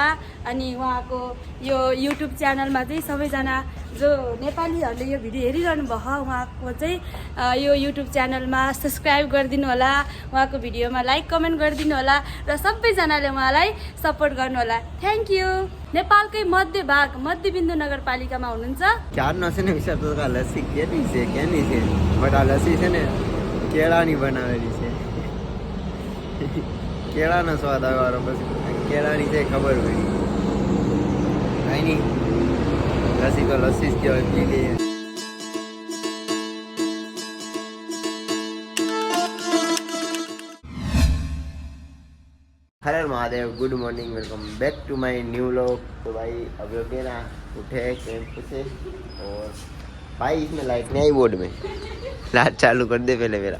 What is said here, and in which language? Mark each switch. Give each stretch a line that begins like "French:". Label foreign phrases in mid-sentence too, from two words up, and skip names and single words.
Nepali: अनि उहाँको यो युट्युब च्यानलमा चाहिँ सबैजना जो नेपालीहरूले यो भिडियो हेरिरहनु भयो उहाँको चाहिँ यो युट्युब च्यानलमा सब्सक्राइब गरिदिनु होला, उहाँको भिडियोमा
English: like comment
Nepali: गरिदिनु होला र सबैजनाले उहाँलाई सपोर्ट गर्नु होला।
English: thank you.
Nepali: नेपालकै मध्य भाग मध्यबिन्दु नगरपालिकामा हुनुहुन्छ।
Gujarati: ચાર નો છે ને વિચાર તો લસ્સી કેની છે બટ આ લસ્સી છે ને કેળાની બનાવેલી છે કેળાનો સ્વાદ આવ્યો પછી કેળાની છે ખબર પડી કાંઈ નહીં લસ્સી તો લસ્સી જ કહેવાય પી લઈએ।
Hindi: हर महादेव,
English: good morning, welcome back to my new vlog.
Hindi: तो भाई अभी अभी ना उठे कैंप से और भाई इसमें लाइट नहीं आई बोर्ड में, लाइट चालू कर दे पहले मेरा।